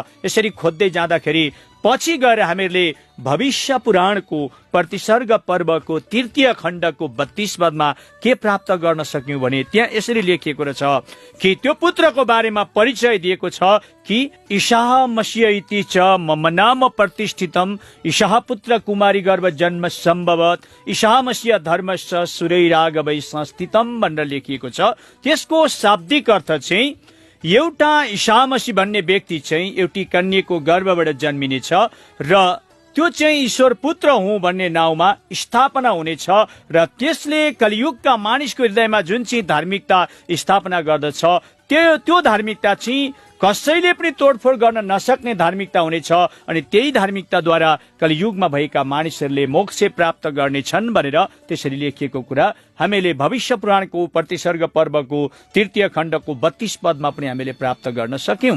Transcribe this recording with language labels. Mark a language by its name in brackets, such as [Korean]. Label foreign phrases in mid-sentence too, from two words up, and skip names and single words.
[Nepali] यसरी खोज्दै जाँदाखेरि पछि गएर हामीहरूले भविष्य पुराणको प्रतिसर्ग पर्वको 3 खण्डको 32 पदमा के प्राप्त गर्न सक्यौं भने त्यहाँ यसरी लेखिएको रहेछ कि त्यो पुत्रको बारेमा परिचय दिएको छ कि [Sanskrit] ईशा मसीह इति च मम नाम प्रतिष्ठितम ईशा पुत्र कुमारी गर्भ जन्म सम्भवत ईशा मसीह धर्मश्च सुरैरागवै संस्थितम [Nepali] भनेर लेखिएको छ। त्यसको शाब्दिक अर्थ चाहिँ एउटा ईशा मसीह भन्ने व्यक्ति चाहिँ एउटी कन्याको गर्भबाट जन्मिनेछ र त्यो चाहिँ ईश्वर पुत्र हुँ भन्ने नाउँमा स्थापना हुनेछ र त्यसले कलियुगका मानिसको हृदयमा जुन चाहिँ धार्मिकता स्थापना गर्दछ त्यो धार्मिकता चाहिँ कसैले पनि तोडफोड गर्न नसक्ने धार्मिकता हुनेछ अनि त्यही धार्मिकताद्वारा कलियुगमा भएका मानिसहरूले मोक्ष प्राप्त गर्नेछन् भनेर त्यसरी लेखिएको कुरा हामीले भविष्य पुराणको प्रतिसर्ग पर्वको 3 खण्डको 32 पदमा पनि हामीले प्राप्त गर्न सक्यौं।